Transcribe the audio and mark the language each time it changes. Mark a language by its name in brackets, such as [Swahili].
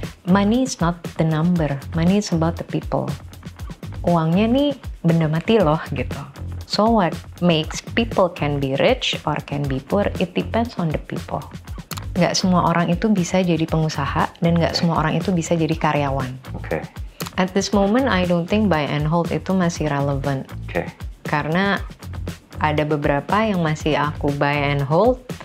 [English] money is not the number, money is about the people. [Indonesian] Uangnya nih benda mati loh gitu. [English] So what makes people can be rich or can be poor, it depends on the people. [Indonesian] Nggak semua orang itu bisa jadi pengusaha dan nggak semua orang itu bisa jadi karyawan. Okay. [English] At this moment, I don't think buy and hold [Indonesian] itu masih [English] relevant. Okay. [Indonesian] Karena ada beberapa yang masih aku buy and hold.